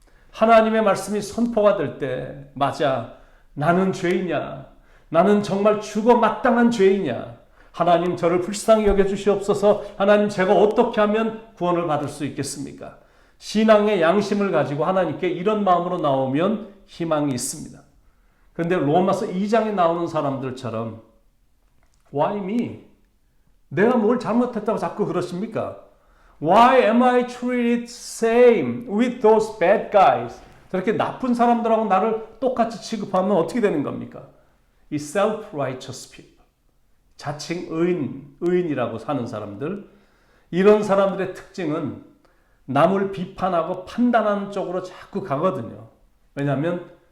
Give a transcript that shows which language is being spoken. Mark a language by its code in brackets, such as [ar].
[ko] 하나님의 말씀이 선포가 될 때, 맞아, 나는 죄이냐, 나는 정말 죽어 마땅한 죄이냐, 하나님 저를 불쌍히 여겨주시옵소서, 하나님 제가 어떻게 하면 구원을 받을 수 있겠습니까? 신앙의 양심을 가지고 하나님께 이런 마음으로 나오면 희망이 있습니다. 그런데 로마서 2장에 나오는 사람들처럼 [en] Why me? [ko] 내가 뭘 잘못했다고 자꾸 그러십니까? [en] Why am I treated same with those bad guys? [ko] 저렇게 나쁜 사람들하고 나를 똑같이 취급하면 어떻게 되는 겁니까? 이 [en] self-righteous people, [ko] 자칭 의인이라고 사는 사람들, 이런 사람들의 특징은 남을 비판하고 판단하는 쪽으로 자꾸 가거든요. 왜냐하면